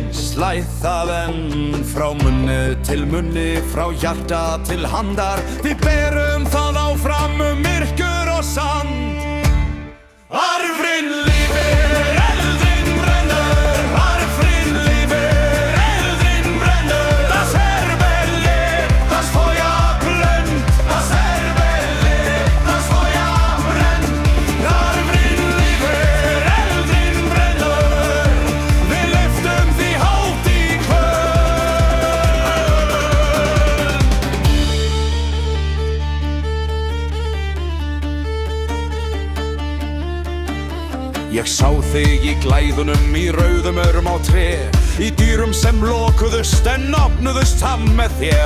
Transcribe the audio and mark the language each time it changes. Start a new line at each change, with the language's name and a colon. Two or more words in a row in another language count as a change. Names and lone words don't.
Icelandic: Slæð það enn frá munni til munni, frá hjarta til handar. Við berum það áfram myrkur og sand. Arfinn lifir, eldinn brennur. Arfinn lifir, eldinn brennur.
German: Das Feuer, das Feuer brennt. Das Feuer, das Feuer brennt.
Icelandic: Arfinn lifir, eldinn brennur. Við lyftum því hátt í Ég sá þig í glæðunum í rauðum örum á tré, í dýrum sem lokuðust en opnuðust fram með þér.